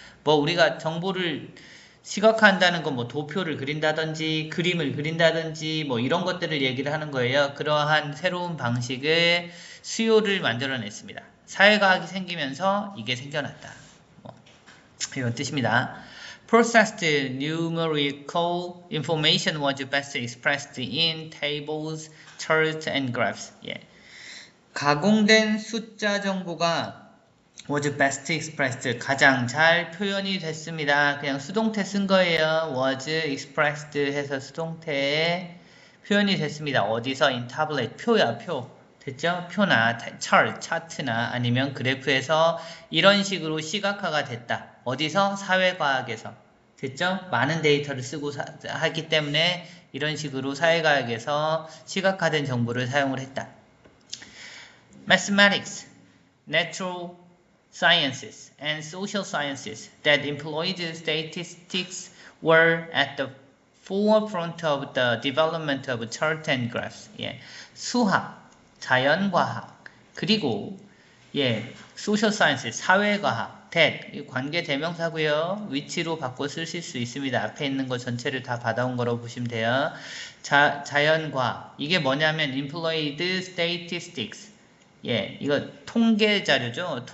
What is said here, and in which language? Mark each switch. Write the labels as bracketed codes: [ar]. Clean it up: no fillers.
[ko] 우리가 정보를 시각화한다는 건 도표를 그린다든지 그림을 그린다든지 이런 것들을 얘기를 하는 거예요. 그러한 새로운 방식의 수요를 만들어냈습니다. 사회과학이 생기면서 이게 생겨났다. 이런 뜻입니다. [en] Processed numerical information was best expressed in tables, charts, and graphs. [ko] 가공된 숫자 정보가 [en] was best expressed, [ko] 가장 잘 표현이 됐습니다. 그냥 수동태 쓴 거예요. [en] was expressed [ko] 해서 수동태에 표현이 됐습니다. 어디서? [en] in tablet, [ko] 표야, 표. 됐죠? 표나 차트나 아니면 그래프에서 이런 식으로 시각화가 됐다. 어디서? 사회과학에서. 됐죠? 많은 데이터를 쓰고 하기 때문에 이런 식으로 사회과학에서 시각화된 정보를 사용을 했다. [en] Mathematics, natural sciences, and social sciences that employed statistics were at the forefront of the development of charts and graphs. [ko] 수학, 자연과학, 그리고 [en] social sciences, [ko] 사회과학, that, 관계 대명사고요. 위치로 바꿔 쓰실 수 있습니다. 앞에 있는 거 전체를 다 받아온 거라고 보시면 돼요. 자연과학, 이게 뭐냐면 [en] employed statistics, [ko] 이거 통계 자료죠.